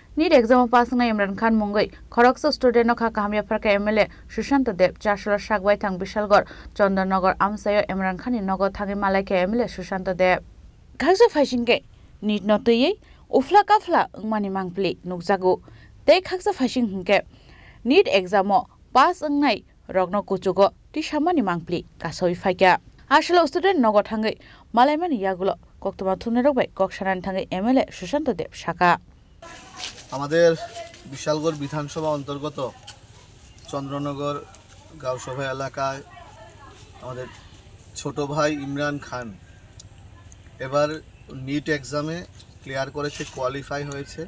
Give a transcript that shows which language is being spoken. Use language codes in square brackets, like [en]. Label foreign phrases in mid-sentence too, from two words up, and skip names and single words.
[en] NEET exam pass [trp] इमरान खान मुंगई खरगस स्टूडेंट खा कामिया फरका एमएलए सुशांत देव चारशोला सागवाई थांग विशालगढ़ चंदननगर आमसायो इमरान खान नगर थांगे मालायके एमएलए सुशांत देव खागजा फाइसिंगे नीट नतयै उफ्ला काफ्ला मानि मांगप्ली नुकजागु ते खागजा फाइसिं हंके [en] NEET exam pass [trp] अंगनाय रगनो कुचुगो ति सामानि मांगप्ली कासoi फाइका आशला स्टूडेंट नगर थांगे मालायमानि यागुलो कक्तमा थुमने रबाय कक्सानान थांगे एमएलए सुशांत देव शाखा [bn] আমাদের বিশালগড় বিধানসভা অন্তর্গত চন্দ্রনগর গাঁওসভা এলাকায় আমাদের ছোট ভাই ইমরান খান এবার নিট এক্সামে ক্লিয়ার করেছে, কোয়ালিফাই হয়েছে।